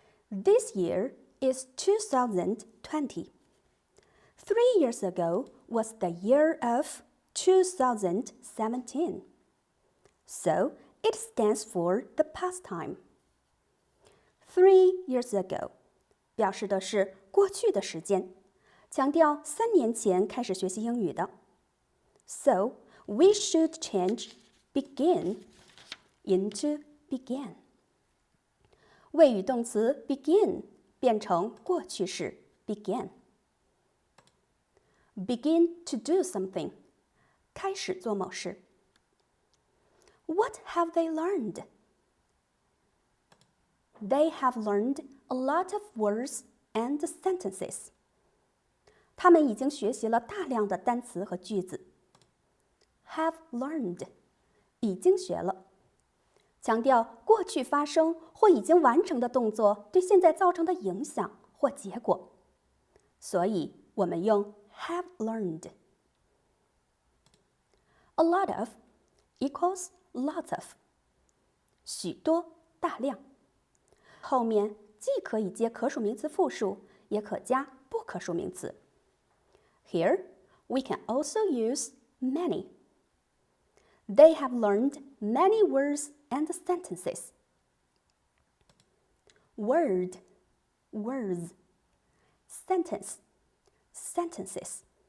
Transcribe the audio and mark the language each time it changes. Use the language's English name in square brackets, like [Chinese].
[English] This year is 2020. 3 years ago was the year of 2017. So it stands for the past time. 3 years ago [Chinese] 表示的是过去的时间，强调3年前开始学习英语的。 [English] So we should change begin into began. [Chinese] 谓语动词 begin 变成过去式 began. [English] Begin to do something. [Chinese] 开始做某事。 [English] What have they learned? They have learned a lot of words and sentences. [Chinese] 他们已经学习了大量的单词和句子。 [English] Have learned [Chinese] 已经学了，强调过去发生或已经完成的动作对现在造成的影响或结果，所以我们用 [English] have learned. A lot of equals lots of. [Chinese] 许多、大量。后面既可以接可数名词复数，也可加不可数名词。 [English] Here, we can also use many. They have learned many words and sentences. word, words, sentence, sentences.